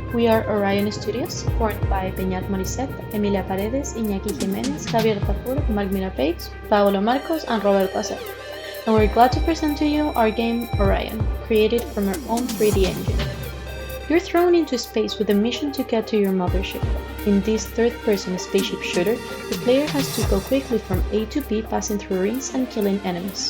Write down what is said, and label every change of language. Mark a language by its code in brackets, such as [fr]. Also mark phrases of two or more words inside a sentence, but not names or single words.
[en] are Orion Studios, formed by Peñat Morissette, Emilia Paredes, Iñaki Jimenez, Javier Tapur, Marc Mirapeix, Paolo Marcos, and Roberto Acer. And we're glad to present to you our game Orion, created from our own 3D engine. You're thrown into space with a mission to get to your mothership. In this third-person spaceship shooter, the player has to go quickly from A to B, passing through rings and killing enemies.